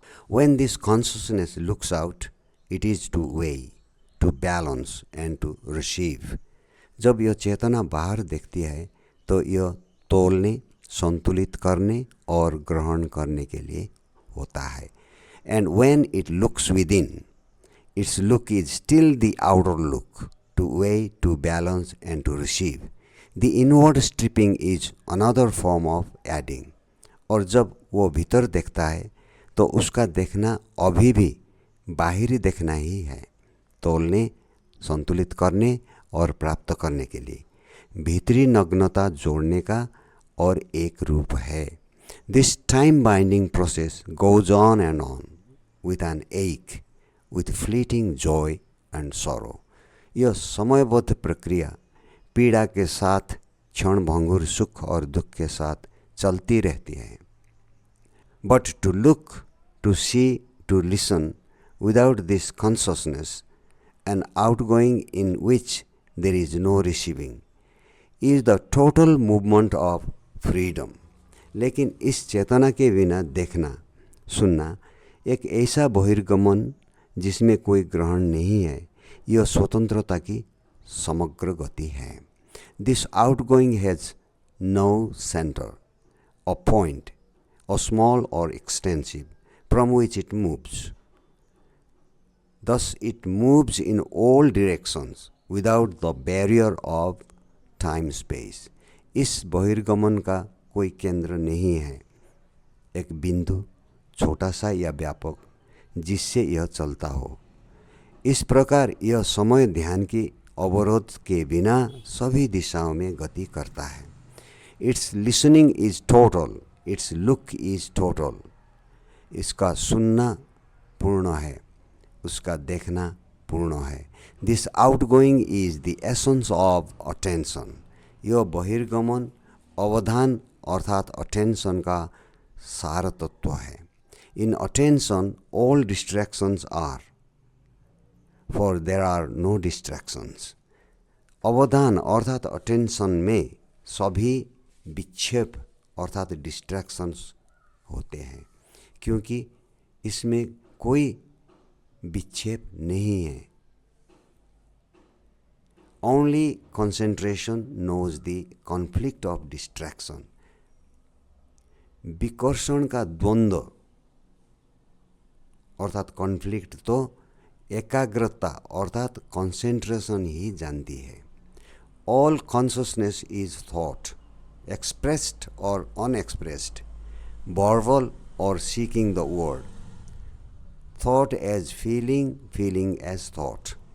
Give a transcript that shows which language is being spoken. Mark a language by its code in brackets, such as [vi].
[en] When this consciousness looks out, it is to weigh, to balance and to receive. [hi] जब यह चेतना बाहर देखती है तो यह तोलने, संतुलित करने और ग्रहण करने के लिए होता है. [en] And when it looks within, its look is still the outer look, to weigh, to balance and to receive. The inward stripping is another form of adding. [hi] और जब वो भीतर देखता है तो उसका देखना अभी भी बाहरी देखना ही है, तोलने, संतुलित करने और प्राप्त करने के लिए. भीतरी नग्नता जोड़ने का और एक रूप है. [en] This time binding process goes on and on with an ache, with fleeting joy and sorrow. [hi] यह समयबद्ध प्रक्रिया पीड़ा के साथ, क्षणभंगुर सुख और दुख के साथ चलती रहती है. [en] But to look, to see, to listen without this consciousness, an outgoing in which there is no receiving, is the total movement of freedom. [hi] लेकिन इस चेतना के बिना देखना, सुनना एक ऐसा बहिर्गमन जिसमें कोई ग्रहण नहीं है, यह स्वतंत्रता की समग्र गति है. [en] This outgoing has no center, a point, a small or extensive, from which it moves. Thus it moves in all directions without the barrier of time-space. [hi] इस बहिर्गमन का कोई केंद्र नहीं है, एक बिंदु, छोटा सा या व्यापक, जिससे यह चलता हो. इस प्रकार यह समय ध्यान की अवरोध के बिना सभी दिशाओं में गति करता है. [en] Its listening is total, its look is total. [hi] इसका सुनना पूर्ण है, उसका देखना पूर्ण है. [en] This outgoing is the essence of attention. [hi] यह बहिर्गमन अवधान अर्थात अटेंशन का सार तत्व है. [en] In attention all distractions are, for there are no distractions. [hi] अवधान अर्थात अटेंशन में सभी विक्षेप अर्थात डिस्ट्रैक्शंस होते हैं, क्योंकि इसमें कोई विक्षेप नहीं है. [en] Only concentration knows the conflict of distraction. [hi] विकर्षण का द्वंद्व अर्थात कॉन्फ्लिक्ट तो एकाग्रता अर्थात कंसेंट्रेशन ही जानती है. [en] All consciousness is thought, expressed और unexpressed, verbal और seeking the word, thought as feeling, feeling as thought.